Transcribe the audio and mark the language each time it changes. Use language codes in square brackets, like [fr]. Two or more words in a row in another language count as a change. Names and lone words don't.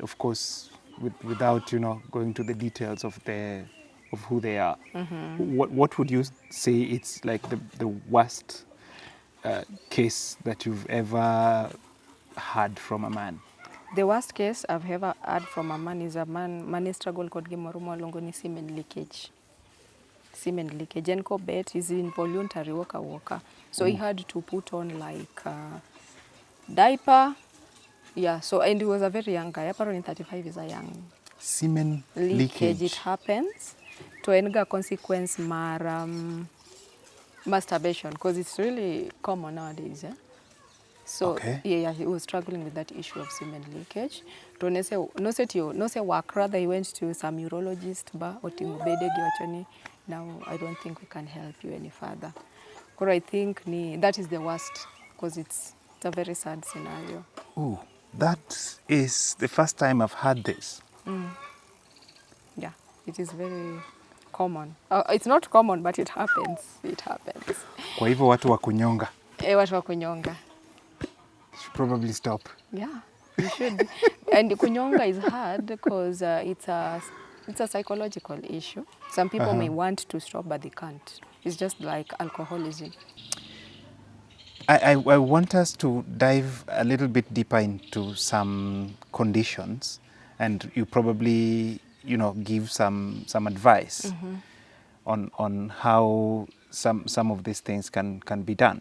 [en] Of course, without going to the details of who they are. What would you say it's like the worst case that you've ever had from a man? The worst case I've ever had from a man is a man struggle [luo] kod gimoro malongo ni [en] semen leakage. Semen leakage. And [luo] ko bet [en] is involuntary waka. So he had to put on like diaper. Yeah, so and he was a very young guy. Apparently 35 is a young. Semen leakage. It happens [luo] to enga [en] consequence mar masturbation because it's really common nowadays. So Okay. yeah, he was struggling with that issue of semen leakage. [luo] To no se [en] work, rather he went to some urologist [luo] ba otingo bede giwachoni, [en] now I don't think we can help you any further. Because I think that is the worst because it's a very sad scenario. Ooh, that is the first time I've heard this. Yeah, it is very common. It's not common, but it happens. It happens. [sw] Kwa hivyo watu wa kunyonga. Watu wa kunyonga. [en] Should probably stop. Yeah, you should. And kunyonga is hard because it's a psychological issue. Some people may want to stop, but they can't. It's just like alcoholism. I want us to dive a little bit deeper into some conditions, and you probably give some advice on how some of these things can be done.